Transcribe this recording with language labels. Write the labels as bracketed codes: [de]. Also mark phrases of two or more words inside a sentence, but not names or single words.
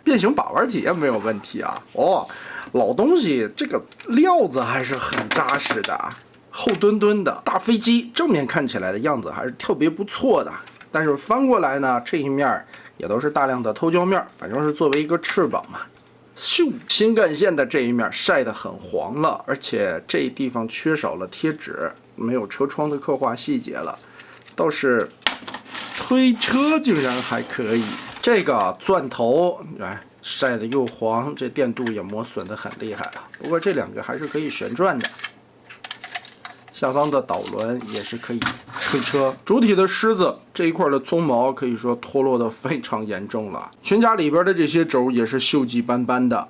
[zh] 变形把玩体验没有問題啊。老東西這個料子還是很扎實的，厚墩墩的大飛機，正面看起來的樣子還是特別不錯的。但是翻過來呢，這一面也都是大量的透膠面，反正是作為一个翅膀嘛。咻，新干線的這一面曬得很黃了，而且這地方缺少了貼紙，沒有車窗的刻畫細節了。倒是推車竟然還可以，這個鑽頭曬得又黃，這電鍍也磨損得很厲害了。不過這兩個還是可以旋轉的。下方的導輪也是可以推車，主體的獅子這一塊的鬃毛可以說脫落得非常嚴重了，裙甲裡邊的這些軸也是鏽跡斑斑的。